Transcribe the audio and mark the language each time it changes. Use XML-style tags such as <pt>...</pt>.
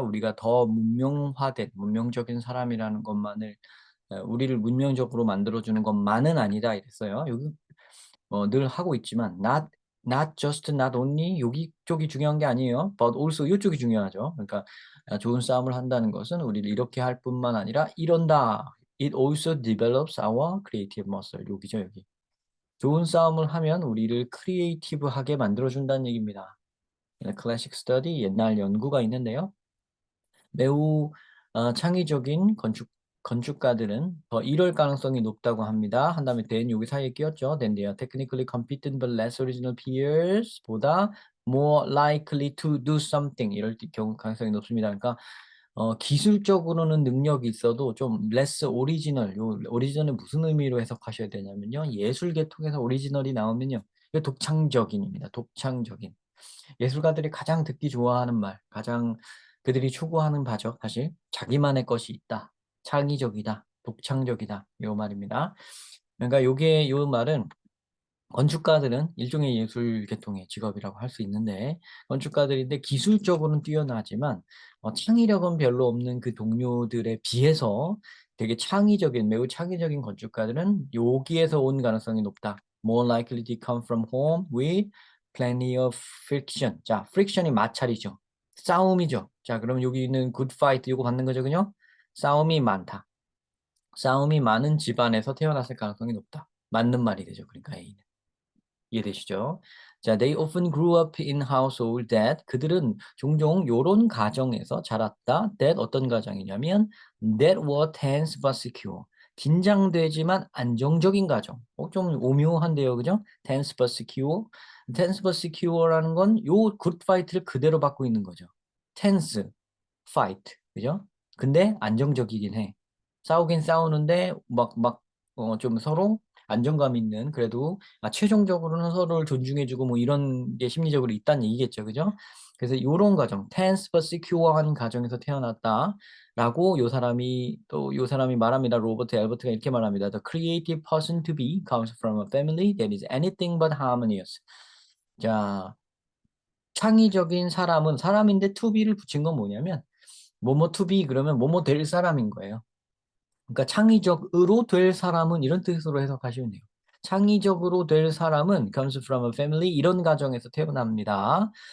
<ko>우리가 더 문명화된, 문명적인 사람이라는 것만을 우리를 문명적으로 만들어주는 것만은 아니다 이랬어요. 여기 늘 하고 있지만</ko> <en>not just, not only</en> <ko>여기 쪽이 중요한 게 아니에요.</ko> <en>but also</en> <ko>이쪽이 중요하죠. 그러니까 좋은 싸움을 한다는 것은 우리를 이렇게 할 뿐만 아니라 이런다.</ko> <en>It also develops our creative muscle.</en> <ko>여기죠, 여기. 좋은 싸움을 하면 우리를 크리에이티브하게 만들어준다는 얘기입니다. 클래식 스터디, 옛날 연구가 있는데요. 매우 창의적인 건축가들은 더 이럴 가능성이 높다고 합니다. 한 다음에 then 여기 사이에 끼었죠.</ko> <en>then they are technically competent but less original peers 보다 more likely to do something</en> <ko>이럴 경우 가능성이 높습니다. 그러니까 기술적으로는 능력이 있어도 좀</ko> <en>less original,</en> <ko>요 오리지널은 무슨 의미로 해석하셔야 되냐면요. 예술 계통에서 오리지널이 나오면요. 이거 독창적인입니다. 독창적인. 예술가들이 가장 듣기 좋아하는 말, 가장 그들이 추구하는 바죠. 사실 자기만의 것이 있다. 창의적이다. 독창적이다. 이 말입니다. 그러니까 요게 요 말은 건축가들은 일종의 예술 계통의 직업이라고 할 수 있는데 건축가들인데 기술적으로는 뛰어나지만 창의력은 별로 없는 그 동료들에 비해서 되게 창의적인 매우 창의적인 건축가들은 여기에서 온 가능성이 높다.</ko> <en>More likely to come from home with plenty of friction.</en> <ko>자, friction이 마찰이죠. 싸움이죠. 자, 그럼 여기 있는</ko> <en>good fight</en> <ko>이거 받는 거죠, 그죠? 싸움이 많다. 싸움이 많은 집안에서 태어났을 가능성이 높다. 맞는 말이 되죠. 그러니까 A는. 이해되시죠?</ko> <en>자, they often grew up in household that</en> <ko>그들은 종종 요런 가정에서 자랐다.</ko> <en>that</en> <ko>어떤 가정이냐면</ko> <en>that were tense but secure.</en> <ko>긴장되지만 안정적인 가정. 좀 오묘한데요, 그죠?</ko> <en>tense but secure. tense but secure</en> <ko>라는 건 요</ko> <en>good fight</en> <ko>를 그대로 받고 있는 거죠. tense, fight, 그죠? 근데 안정적이긴 해. 싸우긴 싸우는데 좀 서로 안정감 있는 그래도 최종적으로는 서로를 존중해주고 뭐 이런 게 심리적으로 있다는 얘기겠죠, 그죠? 그래서 요런 가정,</ko> <en>tense but secure</en> <ko>한 가정에서 태어났다라고 요 사람이 말합니다. 로버트 엘버트가 이렇게 말합니다.</ko> <en>The creative person to be comes from a family that is anything but harmonious.</en> <ko>자, 창의적인 사람은 사람인데</ko> <en>to be</en> <ko>를 붙인 건 뭐냐면 뭐뭐 to be 그러면 뭐뭐 될 사람인 거예요. 그러니까 창의적으로 될 사람은 이런 뜻으로 해석하시면 돼요. 창의적으로 될 사람은</ko> <en>comes from a family</en> <ko>이런 가정에서 태어납니다.</ko>